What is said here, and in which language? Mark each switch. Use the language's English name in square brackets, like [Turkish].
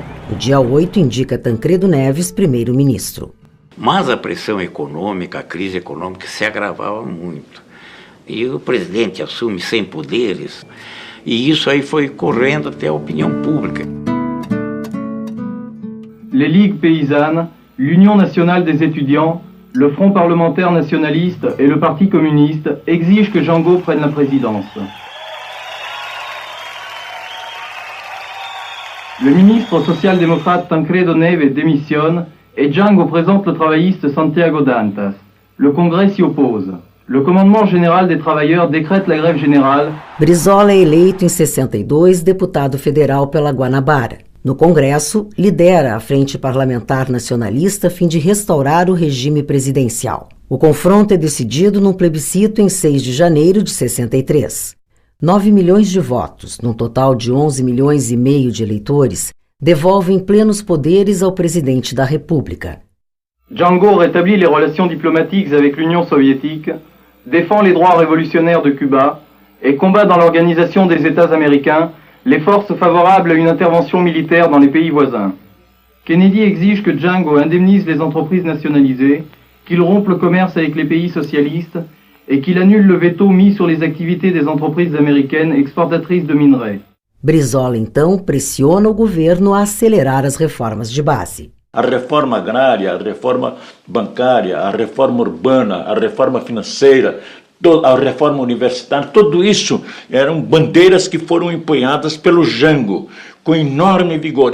[Portuguese] O dia 8 indica Tancredo Neves primeiro-ministro. Mas a pressão econômica, a crise econômica se agravava muito. E o presidente assume sem poderes. E isso aí foi correndo até a opinião pública. [French] Les Ligues Paysannes, l'Union Nationale des Étudiants, le Front Parlementaire Nationaliste et le Parti Communiste exigent que Jango prenne la présidence. Le ministre social-démocrate Tancredo Neves démissionne et Jango présente le travailliste Santiago Dantas. Le Congrès s'y oppose. Le commandement général des travailleurs décrète la grève générale. [Portuguese] Brizola é eleito em 62 deputado federal pela Guanabara. No Congresso, lidera a Frente Parlamentar Nacionalista a fim de restaurar o regime presidencial. O confronto é decidido num plebiscito em 6 de janeiro de 63. 9 milhões de votos, num total de 11 milhões e meio de eleitores, devolvem plenos poderes ao presidente da República. [French] Jango rétablit les relations diplomatiques avec l'Union soviétique, défend les droits révolutionnaires de Cuba et combat dans l'organisation des États américains les forces favorables à une intervention militaire dans les pays voisins. Kennedy exige que Jango indemnise les entreprises nationalisées, qu'il rompe le commerce avec les pays socialistes et qu'il annule le veto mis sur les activités des entreprises américaines exportatrices de minerais. [Portuguese] Brizola, então, pressiona o governo a acelerar as reformas de base. A reforma agrária, a reforma bancária, a reforma urbana, a reforma financeira, a reforma universitária, tudo isso eram bandeiras que foram empunhadas pelo Jango, com enorme vigor.